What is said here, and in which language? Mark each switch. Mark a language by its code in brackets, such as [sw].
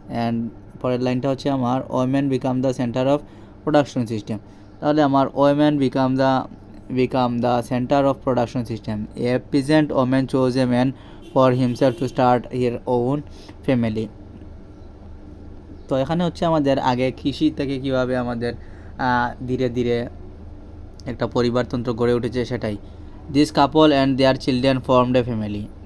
[en] and [bn] পরের লাইনটা হচ্ছে আমার [en] women become the center of production system। [bn] তাহলে আমার [en] women become the center of production system. A peasant woman chose a man for himself to start her own family. [bn] তো এখানে হচ্ছে আমাদের আগে কৃষি থেকে কীভাবে আমাদের ধীরে ধীরে একটা পরিবারতন্ত্র গড়ে উঠেছে সেটাই। [en] This couple and their children formed a family.